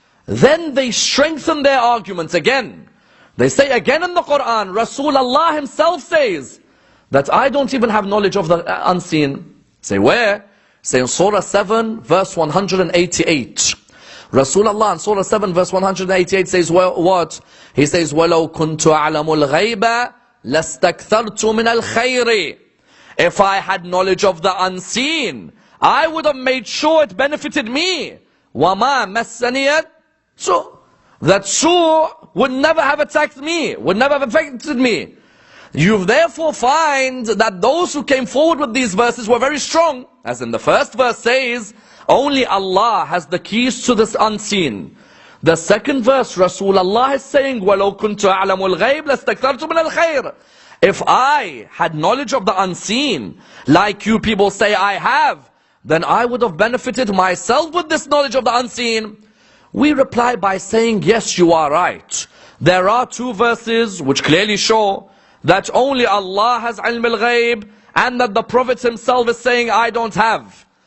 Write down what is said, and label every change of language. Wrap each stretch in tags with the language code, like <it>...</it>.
<en>Then they strengthen their arguments again. They say again in the Quran, Rasulullah himself says, that I don't even have knowledge of the unseen. Say where? Say in Surah 7, verse 188. Rasulullah in Surah 7 verse 188 says what? He says,</en> <ar>وَلَوْ كُنْتُ أَعْلَمُ الْغَيْبَ لَاسْتَكْثَرْتُ مِنَ الْخَيْرِ.</ar> <en>If I had knowledge of the unseen, I would have made sure it benefited me.</en> <ar>وَمَا مَسَّنِيَ.</ar> <en>So that su would never have attacked me, would never have affected me. You therefore find that those who came forward with these verses were very strong. As in the first verse says, only Allah has the keys to this unseen. The second verse, Rasulullah is saying,</en> <ar>وَلَوْ كُنْتُ أَعْلَمُ الْغَيْبِ لَاسْتَكْثَرْتُ مِنَ الْخَيْرِ.</ar> <en>If I had knowledge of the unseen, like you people say I have, then I would have benefited myself with this knowledge of the unseen. We reply by saying, yes, you are right. There are two verses which clearly show that only Allah has ilm al-ghayb, and that the Prophet himself is saying, I don't have.</en>